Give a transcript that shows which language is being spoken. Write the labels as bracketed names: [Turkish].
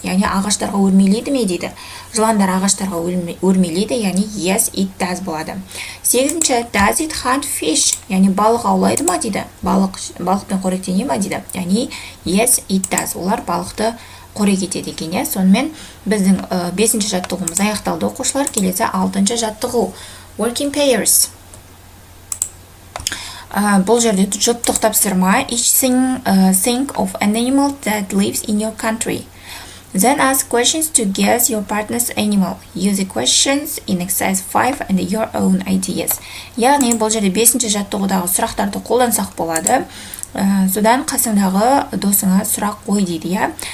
[Kazakh] Яғни ағаштарға өрмелейді ме дейді. Жыландар ағаштарға өрмелейді, яғни [English] yes, it does [Kazakh] болады. Сегізінші, does it hunt fish? Яғни балық аулайды ма дейді. Балықпен қоректене ма дейді. [English] Яғни yes, it does. [Kazakh] Олар балықты қорек етеді екен. Сонымен біздің 5-ші жаттығуымыз аяқталды оқушылар. Келесі 6-ші жаттығу. [English] Working pairs. [Kazakh] Бұл жерде жұптық тапсырма. [English] Each think of an animal that lives in your country. Then ask questions to guess your partner's animal. Use the questions in exercise 5 and your own ideas. [Kazakh] Яғни бұл жерде 5-ші жаттығудағы сұрақтарды қолдансақ болады. Содан қасыңдағы досыңа сұрақ қой дейді.